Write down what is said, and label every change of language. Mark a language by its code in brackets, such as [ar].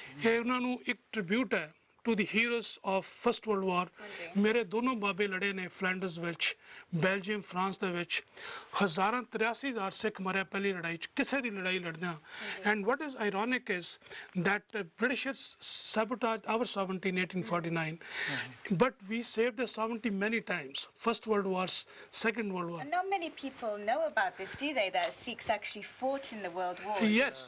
[pa] ਇਹ ਉਹਨਾਂ ਨੂੰ ਇੱਕ ਟ੍ਰਿਬਿਊਟ ਹੈ [en] to the heroes of First World War। [pa] ਮੇਰੇ ਦੋਨੋਂ ਬਾਬੇ ਲੜੇ ਨੇ ਫਲੈਂਡਰਸ ਵਿੱਚ, ਬੈਲਜੀਅਮ, ਫਰਾਂਸ ਦੇ ਵਿੱਚ। 83,000 ਸਿੱਖ ਮਰਿਆ ਪਹਿਲੀ ਲੜਾਈ 'ਚ, ਕਿਸੇ ਦੀ ਲੜਾਈ ਲੜਦਿਆਂ। [en] And what is ironic is that Britishers sabotaged our sovereignty in 1849, but we saved the sovereignty many times, First World War, Second World War। And not many people know about this, do they, that Sikhs actually fought in the World War? Yes,